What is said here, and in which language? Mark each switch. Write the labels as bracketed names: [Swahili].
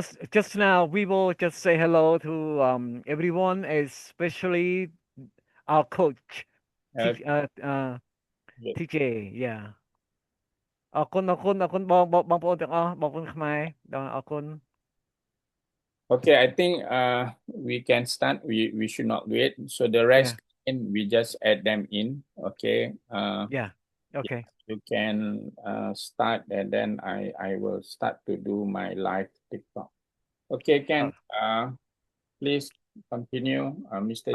[English] Just now we will just say hello to everyone, especially our coach, Uh, good. TJ. Yeah. [Khmer] អរគុណបងប្អូនទាំងអស់បងប្អូនខ្មែរអរគុណ [English] Okay, I think we can start. We should not wait. So the rest in we just add them in. Okay. Yeah. Okay. You can start and then I will start to do my live TikTok. Okay, Ken. Please continue, Mr.